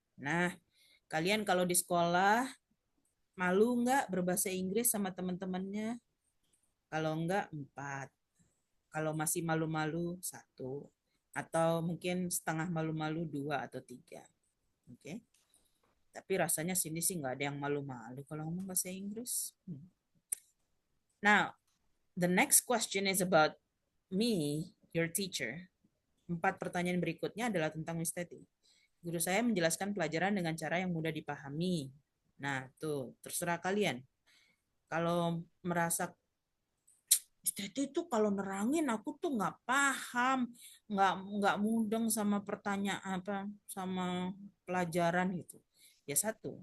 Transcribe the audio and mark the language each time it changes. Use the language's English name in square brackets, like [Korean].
[Indonesian] Nah, kalian kalau di sekolah malu nggak berbahasa Inggris sama teman-temannya? Kalau enggak, 4. Kalau masih malu-malu, 1. Atau mungkin setengah malu-malu, 2 atau 3. Oke. Tapi rasanya sini sih nggak ada yang malu-malu kalau ngomong bahasa Inggris. [English] Now, the next question is about me, your teacher. [Indonesian] 4 pertanyaan berikutnya adalah tentang Miss Teti. Guru saya menjelaskan pelajaran dengan cara yang mudah dipahami. Nah, tuh, terserah kalian. Kalau merasa Miss Teti tuh kalau nerangin aku tuh nggak paham, nggak mudeng sama pertanyaan sama pelajaran gitu. Ya 1.